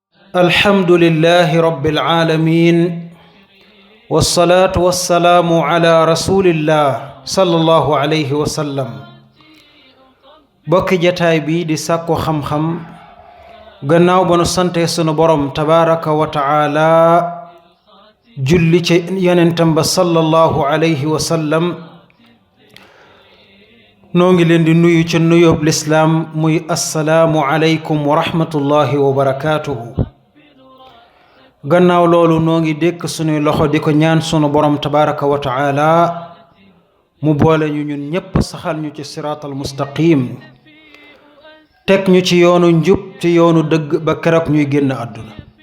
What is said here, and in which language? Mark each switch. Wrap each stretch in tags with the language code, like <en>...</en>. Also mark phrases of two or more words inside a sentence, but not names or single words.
<ar>الحمد لله رب العالمين والصلاة والسلام على رسول الله صلى الله عليه وسلم</ar> <wo>bokki jataay bi di sàkku xam-xam gannaaw ba nu sante sunu borom</wo> <ar>تبارك وتعالى</ar> <wo>julli ci yonentam ba</wo> <ar>صلى الله عليه وسلم</ar> <wo>noo ngi leen di nuyu ci nuyoob lislaam muy</wo> <ar>السلام عليكم ورحمة الله وبركاته</ar> <wo>gannaaw loolu noo ngi dékk sunuy loxo di ko ñaan sunu borom</wo> <ar>تبارك وتعالى</ar> <wo>mu boole ñu ñun ñépp saxal ñu ci</wo> <ar>الصراط المستقيم</ar> <wo>teg ñu ci yoonu njub ci yoonu dëgg ba keroog ñuy génn àdduna</wo>